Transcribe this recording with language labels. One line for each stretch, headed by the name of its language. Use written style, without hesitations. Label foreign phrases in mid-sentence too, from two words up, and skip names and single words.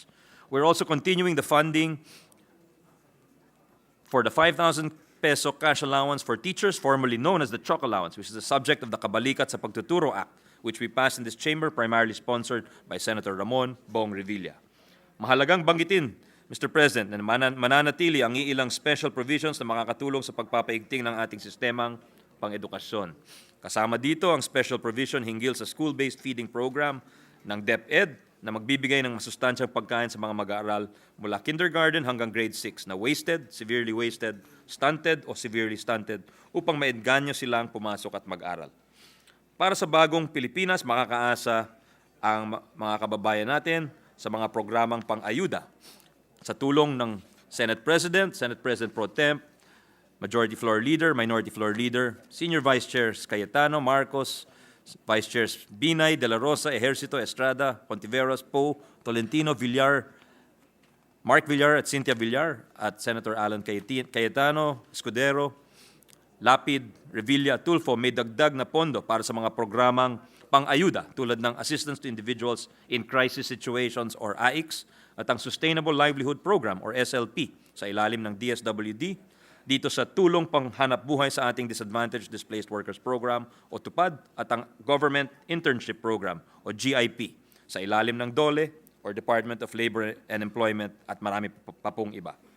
English: We're also continuing the funding for the 5,000 peso cash allowance for teachers, formerly known as the Chalk Allowance, which is the subject of the Kabalikat sa Pagtuturo Act, which we passed in this chamber, primarily sponsored by Senator Ramon Bong Revilla.
Filipino: Mahalagang banggitin, Mr. President, na mananatili ang iilang special provisions na makakatulong sa pagpapaigting ng ating sistemang pang-edukasyon. Kasama dito ang
English: special provision
Filipino: hinggil sa
English: school-based feeding program
Filipino: ng DepEd na magbibigay ng masustansyang pagkain sa mga mag-aaral mula kindergarten hanggang grade 6 na
English: wasted, severely wasted, stunted
Filipino: o
English: severely stunted
Filipino: upang maengganyo silang pumasok at mag-aral. Para sa bagong Pilipinas, makakaasa ang mga kababayan natin sa mga programang pang-ayuda sa tulong ng
English: Senate President Pro Temp, Majority Floor Leader, Minority Floor Leader, Senior Vice Chairs
Filipino: Cayetano, Marcos,
English: Vice Chairs
Filipino: Binay, De La Rosa, Ejercito, Estrada, Pontiveros, Poe, Tolentino, Villar, Mark Villar at Cynthia Villar, at Senator Alan Cayetano, Escudero, Lapid, Revilla, Tulfo, may dagdag na pondo para sa mga programang pang-ayuda tulad ng Assistance to Individuals in Crisis Situations or AICS at ang Sustainable Livelihood Program or SLP sa ilalim ng DSWD dito sa Tulong Panghanap Buhay sa ating Disadvantaged Displaced Workers Program o TUPAD at ang Government Internship Program o GIP sa ilalim ng DOLE or Department of Labor and Employment at marami pa pong iba.